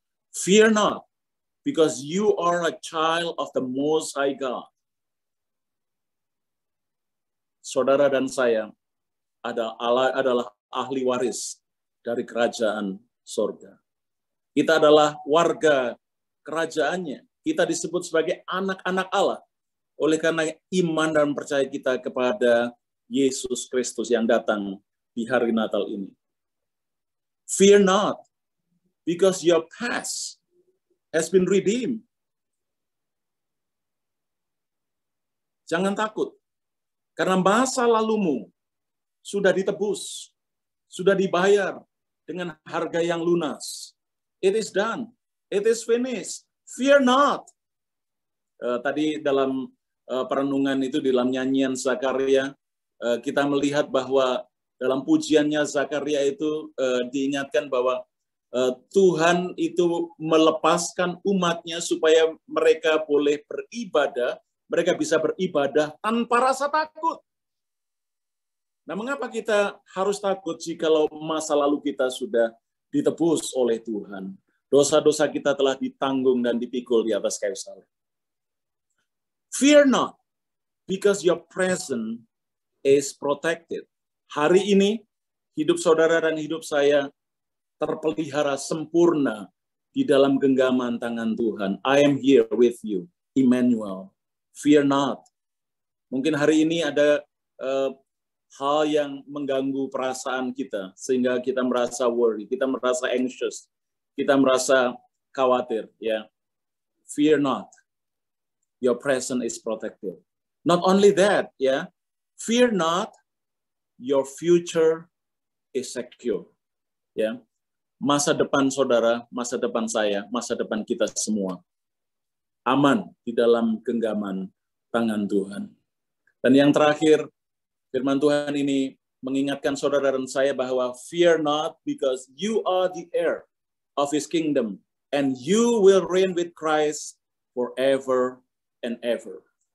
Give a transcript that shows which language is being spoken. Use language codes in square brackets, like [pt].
[en] Fear not, because you are a child of the Most High God. [id] Saudara dan saya adalah ahli waris dari kerajaan sorga. Kita adalah warga kerajaannya. Kita disebut sebagai anak-anak Allah. Oleh karena iman dan percaya kita kepada Yesus Kristus yang datang di hari Natal ini. [en] Fear not, because your past has been redeemed. [id] Jangan takut, karena masa lalumu sudah ditebus, sudah dibayar dengan harga yang lunas. [en] It is done, it is finished. Fear not. [id] Tadi dalam perenungan itu, di dalam nyanyian Zakaria, kita melihat bahwa dalam pujiannya Zakaria itu diingatkan bahwa Tuhan itu melepaskan umatnya supaya mereka boleh beribadah, mereka bisa beribadah tanpa rasa takut. Nah, mengapa kita harus takut jikalau masa lalu kita sudah ditebus oleh Tuhan? Dosa-dosa kita telah ditanggung dan dipikul di atas kayu salib. [en] Fear not, because your present is protected. [id] Hari ini, hidup saudara dan hidup saya terpelihara sempurna di dalam genggaman tangan Tuhan. [en] I am here with you, Immanuel. Fear not. [id] Mungkin hari ini ada hal yang mengganggu perasaan kita, sehingga kita merasa worry, kita merasa anxious, kita merasa khawatir. [en] Ya, fear not. Your present is protected. Not only that, ya, fear not. Your future is secure. [id] Ya, masa depan saudara, masa depan saya, masa depan kita semua aman di dalam genggaman tangan Tuhan. Dan yang terakhir, firman Tuhan ini mengingatkan saudara dan saya bahwa [en] fear not, because you are the heir of His kingdom, and you will reign with Christ forever and ever.